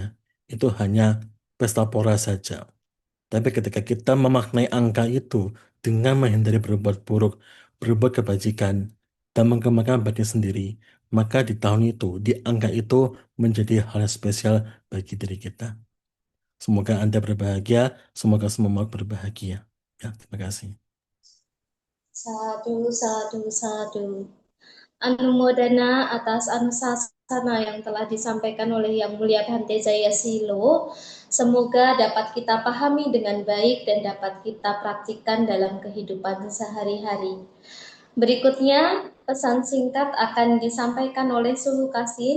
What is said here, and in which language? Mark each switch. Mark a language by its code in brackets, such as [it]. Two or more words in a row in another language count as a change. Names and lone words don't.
[id] Itu hanya pesta pora saja. Tapi ketika kita memaknai angka itu dengan menghindari berbuat buruk, berbuat kebajikan, dan mengembangkan batin sendiri, maka di tahun itu, di angka itu menjadi hal yang spesial bagi diri kita. Semoga Anda berbahagia, semoga semua makhluk berbahagia. Ya, terima kasih. [pi] Sadu, sadu, sadu. [id] Anumodana atas anusasana yang telah disampaikan oleh Yang Mulia Bhante Jaya Silo. Semoga dapat kita pahami dengan baik dan dapat kita praktikkan dalam kehidupan sehari-hari. Berikutnya, pesan singkat akan disampaikan oleh Sulu Kasin.